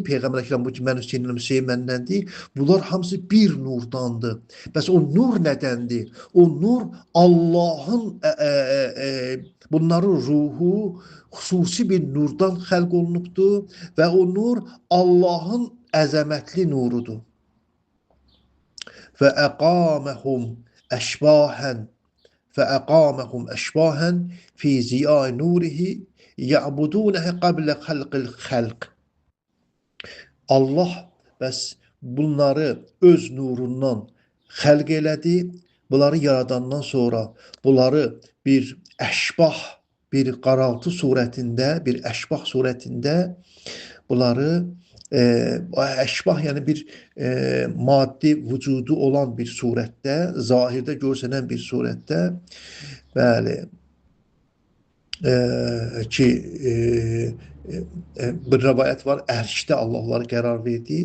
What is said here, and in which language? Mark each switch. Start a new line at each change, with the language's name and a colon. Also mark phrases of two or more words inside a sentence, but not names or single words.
Azerbaijani: Peyğəmbər Əkrəm bu ki, mən Hüseynəm, Hüseyn məndəndir. Bunlar hamısı bir nurdandır. Bəs o nur nədəndir? O nur Allahın bunların ruhu xüsusi bir nurdan xəlq olunubdur və o nur Allahın əzəmətli nurudur.
Arabic: فأقامهم أشباها فأقامهم أشباها في زياء نوره يعبدونه قبل خلق الخلق.
Azerbaijani: Allah bəs bunları öz nurundan xəlq elədi. Bunları yaradandan sonra bunları bir əşbah, bir qaraltı surətində, bir əşbah surətində bunları əşbah, yəni bir maddi vücudu olan bir surətdə, zahirdə görsənən bir surətdə, bəli, ki bir rəvayət var, ərşdə Allah onları qərar verdi.